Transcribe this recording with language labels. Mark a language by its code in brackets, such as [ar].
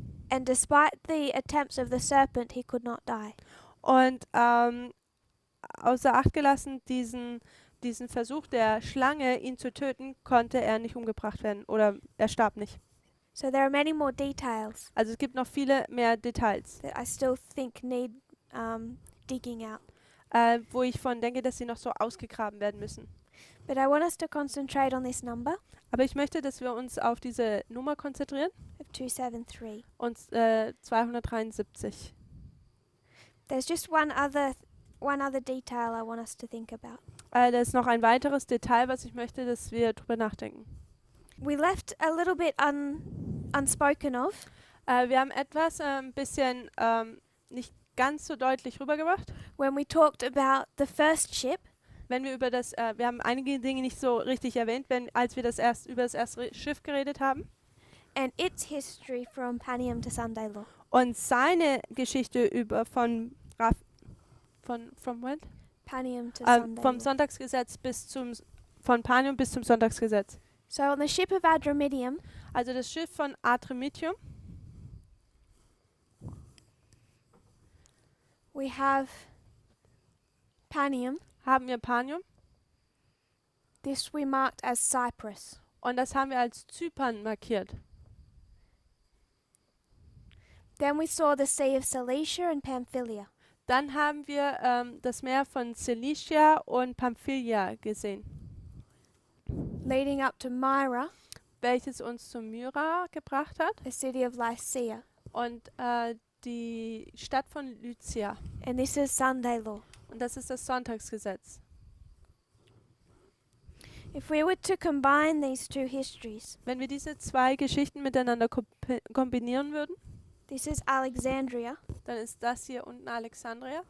[en] and despite the attempts of the serpent, he could not die. [de] Und außer Acht gelassen, diesen Versuch der Schlange, ihn zu töten, konnte er nicht umgebracht werden oder er starb nicht. [en] So there are many more details [de] Also es gibt noch viele mehr Details, [en] that I still think need digging out. [de] wo ich von denke, dass sie noch so ausgegraben werden müssen. [en] But I want us to concentrate on this number [de] Aber ich möchte, dass wir uns auf diese Nummer konzentrieren, [en] of 273. [de] und 273. [en] There's just one other detail I want us to think about. [de] Da ist noch ein weiteres Detail, was ich möchte, dass wir drüber nachdenken. [en] We left a little bit unspoken of [de] Wir haben etwas ein bisschen nicht ganz so deutlich rübergebracht. [en] when we talked about the first ship, [de] Wenn wir wir haben einige Dinge nicht so richtig erwähnt, als wir über das erste Schiff geredet haben. [en] and its history from Panium to Sunday Law. [de] Und seine Geschichte [en] from when? Panium to Sunday [de] Vom [en] Law. [de] Sonntagsgesetz von Panium bis zum Sonntagsgesetz. [en] So on the ship of Adramyttium, [de] Also das Schiff von Adramyttium [en] we have Panium. [de] haben wir Panium [en] This we marked as Cyprus. [de] und das haben wir als Zypern markiert. [en] Then we saw the Sea of Cilicia and Pamphylia. [de] Dann haben wir das Meer von Cilicia und Pamphylia gesehen, [en] Leading up to Myra, [de] welches uns zu Myra gebracht hat [en] a city of Lycia. [de] und die Stadt von Lycia. [en] And this is Sunday Law. [de] Und das ist das Sonntagsgesetz. [en] If we were to combine these two histories, [de] Wenn wir diese zwei Geschichten miteinander kombinieren würden, [en] this is Alexandria. [de] dann ist das hier unten Alexandria